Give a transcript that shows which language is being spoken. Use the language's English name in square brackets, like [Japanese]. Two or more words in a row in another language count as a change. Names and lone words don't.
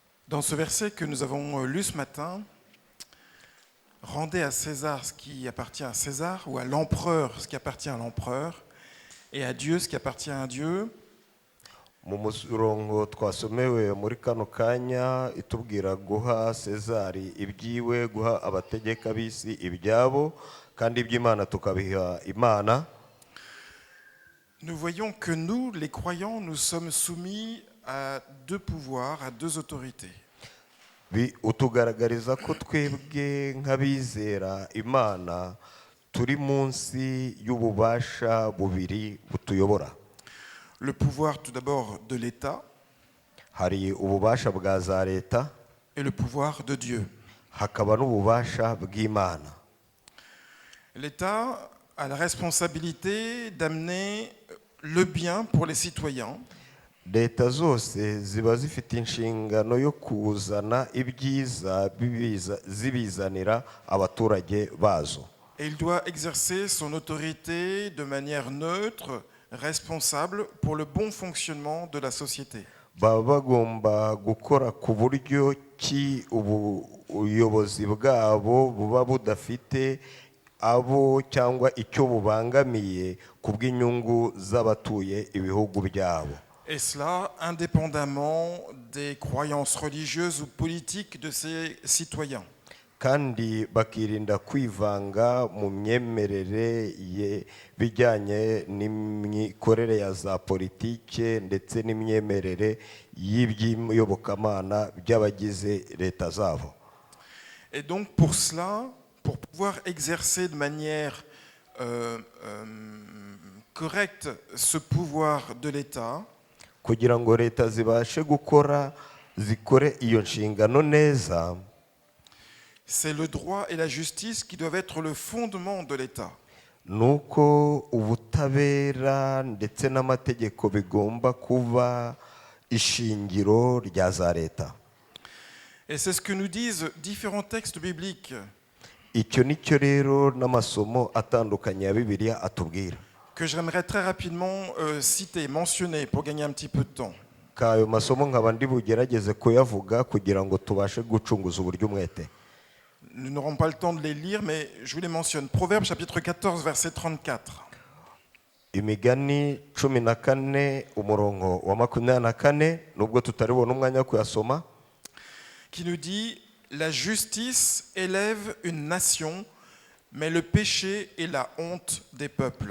[French] Dans ce verset que nous avons lu ce matin, rendez à César ce qui appartient à César, ou à l'empereur ce qui appartient à l'empereur, et à Dieu ce qui appartient à Dieu. [Kinyarwanda] mu murongo twasomewe muri kano kanya itubwira guha Sezari ibyiwe, guha abategeka b'isi ibyabo, kandi iby'Imana tukabiha Imana. [French] Nous voyons que nous, les croyants, nous sommes soumis à deux pouvoirs, à deux autorités. [Kinyarwanda] Utugaragariza ko twebwe nk'abizera Imana turi munsi y'ububasha bubiri butuyobora. [French] Le pouvoir tout d'abord de l'État [Kinyarwanda] Hari ububasha bwa za leta, [French] et le pouvoir de Dieu. [Kinyarwanda] hakaba n'ububasha bw'Imana. [French] L'État a la responsabilité d'amener le bien pour les citoyens. [Kinyarwanda] Leta zose ziba zifite inshingano yo kuzana ibyiza zibizanira abaturage bazo. [French] Et il doit exercer son autorité de manière neutre, responsable pour le bon fonctionnement de la société. [Kinyarwanda] Baba bagomba gukora ku buryo ki ubuyobozi bwabo buba budafite abo cyangwa icyo bubangamiye ku bw'inyungu z'abatuye ibihugu byabo. [French] Et cela indépendamment des croyances religieuses ou politiques de ses citoyens. [Kinyarwanda] Kandi bakirinda kwivanga mu myemerere bijyanye n'imikorere ya za politike ndetse n'imyemerere y'iby'iyobokamana by'abagize leta zabo. [French] Et donc pour cela, pour pouvoir exercer de manière correcte ce pouvoir de l'État, [Kinyarwanda] kugira ngo leta zibashe zikore iyo nshingano neza, [French] c'est le droit et la justice qui doivent être le fondement de l'État. [Kinyarwanda] Nuko ubutabera ndetse n'amategeko bigomba kuba ishingiro rya za leta. [French] Et c'est ce que nous disent différents textes bibliques. [Kinyarwanda] Icyo nicyo rero n'amasomo atandukanye ya Bibiliya atubwira. [French] Que j'aimerais très rapidement citer, mentionner pour gagner un petit peu de temps. [Kinyarwanda] Kayo masomo nkaba ndi bugerageze kuyavuga kugira ngo tubashe gucunguza uburyo umwete. [French] Nous n'aurons pas le temps de les lire, mais je vous les mentionne. Proverbe chapitre 14, verset 34. [Kinyarwanda] Imigani 14 umurongo wa 24, nubwo tutaribona umwanya wo kuyasoma, [French] qui nous dit: la justice élève une nation, mais le péché est la honte des peuples.